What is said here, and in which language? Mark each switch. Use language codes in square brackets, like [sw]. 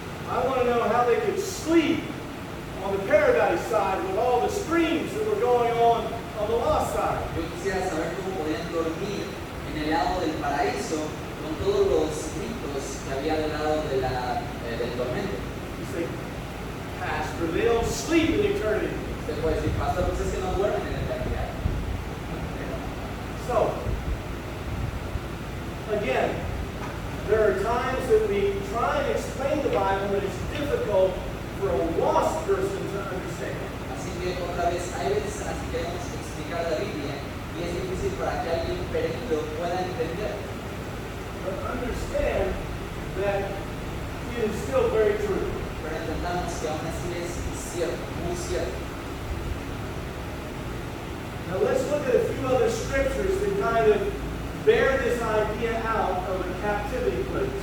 [en] I want to know how they could sleep on the paradise side with all the screams that were going on the lost side. [es] Yo quisiera saber cómo podían dormir en el lado del paraíso con todos los gritos que había del lado de del tormento. [en] You say, Pastor, they don't sleep in eternity. [es] Usted puede decir, pastor, pues es que no duermen en la eternidad. [en] So, again, there are times that we try and explain the Bible and it's difficult for a lost person to understand. [es] Así que otra vez, hay veces así queremos explicar la Biblia y es difícil para que alguien perdido pueda entender. [en] But understand that it is still very true. [es] Pero entendamos que aún así es cierto, muy cierto. [en] Now let's look at a few other scriptures that kind of bear this idea out of a captivity place.